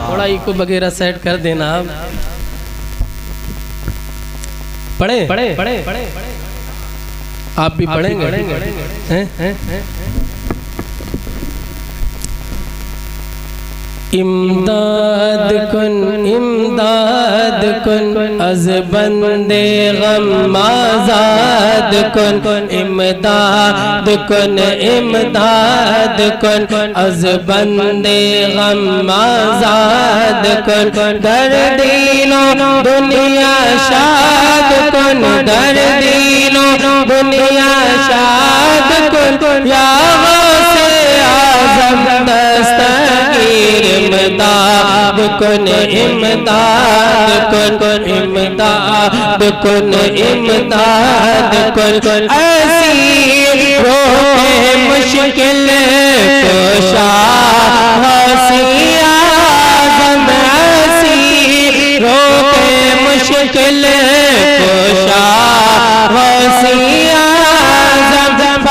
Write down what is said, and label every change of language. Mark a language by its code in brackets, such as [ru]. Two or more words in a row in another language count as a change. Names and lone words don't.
[ur] تھوڑا ایکو وغیرہ سیٹ کر دینا. پڑھیں آپ بھی پڑھیں گے. [fa] امداد کن از بندے غم آزاد کن. امداد کن از بندے غم آزاد کن. در دین و دنیا شاد کن، در دین و دنیا شاد کن. یا غوث اعظم دستگیر امداد کن، امداد کن، امداد کن، امداد کن. [ur] ایسی روح مشکل کشا غوث اعظم، ایسی روح مشکل کشا غوث اعظم.